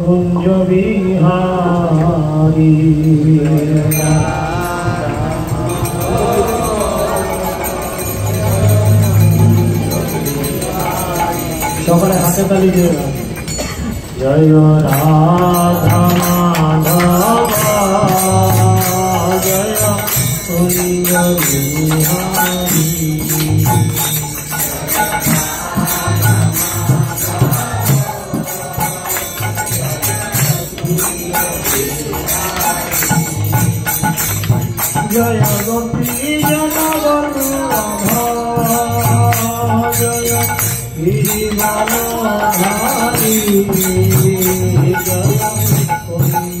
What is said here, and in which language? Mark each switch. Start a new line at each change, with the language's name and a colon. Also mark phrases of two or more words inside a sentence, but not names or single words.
Bangla: कुंज बिहारी সকলে হাতে তালি দিয়ে জয় রাধা মাধব জয় কুঞ্জ বিহারি
Hindi: जय गोपी जनवल्लभ जय गिरिवरधारी जय कुंज